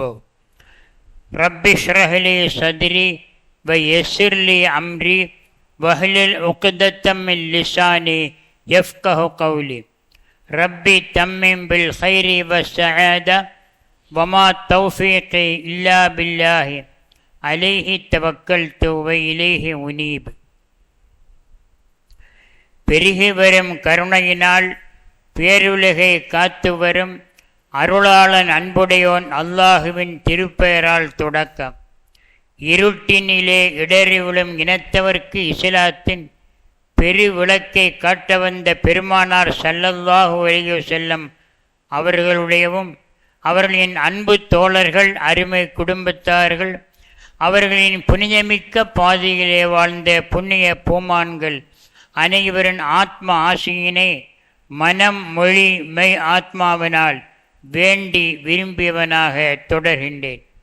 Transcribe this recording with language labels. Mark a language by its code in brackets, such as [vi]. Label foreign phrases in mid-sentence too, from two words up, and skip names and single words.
[ar] رب اشرح لي صدري ويسر لي أمري واحلل عقدة من لساني يفقه قولي. ربي تمم بالخير والسعادة وما توفيقي إلا بالله عليه توكلت وإليه أنيب. [ta] பெருகி வரும் கருணையினால் பேருலகை காத்து வரும் அருளாளன் அன்புடையோன் அல்லாஹுவின் திருப்பெயரால் தொடக்கம். இருட்டினிலே இடறி விழும் இனத்தவர்க்கு இஸ்லாத்தின் பெருவிளக்கை காட்ட வந்த பெருமானார் [ar] صلى الله عليه وسلم [ta] அவர்களுடையவும் அவர்களின் அன்பு தோழர்கள் அருமை குடும்பத்தார்கள் அவர்களின் புனிதமிக்க பாதையிலே வாழ்ந்த புண்ணிய பூமான்கள் அனைவரின் ஆத்ம ஆசையினை மனம் மொழி மெய் ஆத்மாவினால் வேண்டி விரும்பியவனாக தொடர்கின்றேன்.